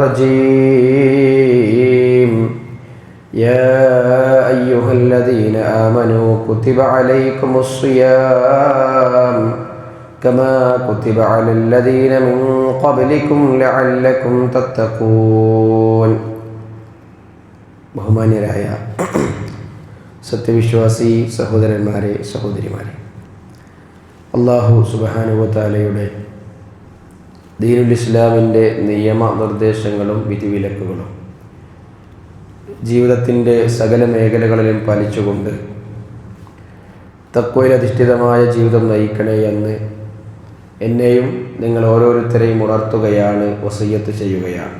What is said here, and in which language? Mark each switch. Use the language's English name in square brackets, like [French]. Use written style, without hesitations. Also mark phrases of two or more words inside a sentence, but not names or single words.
[Arabic] الرجيم يا أيها الذين آمنوا كتب عليكم الصيام كما كتب على الذين من قبلكم لعلكم تتقون [Malayalam] ബഹുമാന്യരായ സത്യവിശ്വാസി സഹോദരന്മാരെ സഹോദരിമാരെ, [Arabic] الله سبحانه وتعالى [Malayalam] ദീനുൽ ഇസ്ലാമിൻ്റെ നിയമനിർദ്ദേശങ്ങളും വിധിവിലക്കുകളും ജീവിതത്തിൻ്റെ സകല മേഖലകളിലും പാലിച്ചുകൊണ്ട് തഖ്വയിൽ അധിഷ്ഠിതമായ ജീവിതം നയിക്കണേ എന്ന് എന്നെയും നിങ്ങൾ ഓരോരുത്തരെയും ഉണർത്തുകയാണ്, വസിയ്യത്ത് ചെയ്യുകയാണ്.